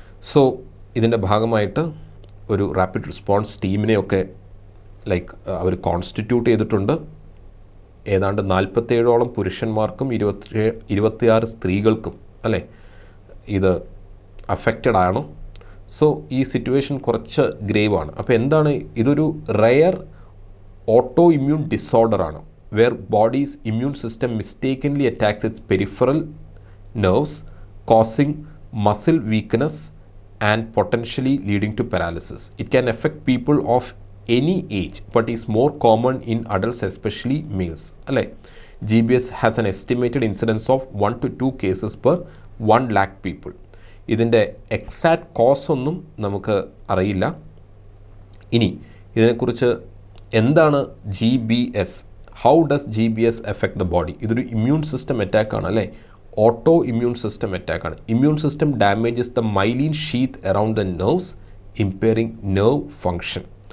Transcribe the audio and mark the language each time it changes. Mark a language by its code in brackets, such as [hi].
[ml] So ഇതിൻ്റെ ഭാഗമായിട്ട് ഒരു റാപ്പിഡ് റെസ്പോൺസ് ടീമിനെയൊക്കെ അവർ കോൺസ്റ്റിറ്റ്യൂട്ട് ചെയ്തിട്ടുണ്ട്. ഏതാണ്ട് 47ഓളം പുരുഷന്മാർക്കും 26 സ്ത്രീകൾക്കും, അല്ലേ, ഇത് അഫക്റ്റഡ് ആണ്. സോ ഈ സിറ്റുവേഷൻ കുറച്ച് ഗ്രേവാണ്. അപ്പോൾ എന്താണ് ഇതൊരു rare auto immune ഡിസോർഡറാണ്, [en] where body's immune system mistakenly attacks its peripheral nerves, causing muscle weakness and potentially leading to paralysis. It can affect people of any age but is more common in adults, especially males. അല്ലേ? GBS has an estimated incidence of 1 to 2 cases per 1 lakh people. [ml] ഇതിൻ്റെ exact cos ഒന്നും നമുക്ക് അറിയില്ല. ഇനി ഇതിനെക്കുറിച്ച് എന്താണ് GBS, [en] How does GBS affect the body? [ml] ഇതൊരു immune system അറ്റാക്കാണ്, അല്ലേ? Auto immune system അറ്റാക്കാണ്. [en] Immune system damages the myelin sheath around the nerves, impairing nerve function.